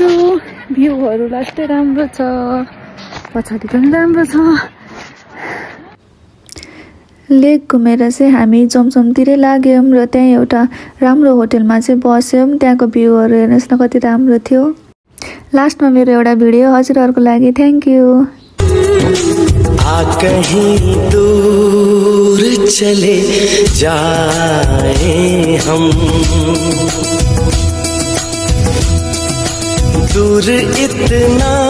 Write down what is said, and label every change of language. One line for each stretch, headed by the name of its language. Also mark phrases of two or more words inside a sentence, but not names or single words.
Nepali: भ्यूहरू लास्टै राम्रो छ, पछाडि पनि राम्रो छ। लेक घुमेर चाहिँ हामी चम्चमतिरै लाग्यौँ र त्यहाँ एउटा राम्रो होटेलमा चाहिँ बस्यौँ। त्यहाँको भ्यूहरू हेर्नुहोस् न कति राम्रो थियो। लास्टमा मेरो एउटा भिडियो हजुरहरूको लागि।
English: thank you.
Hindi: कहीं दूर चले जाए हम, दूर इतना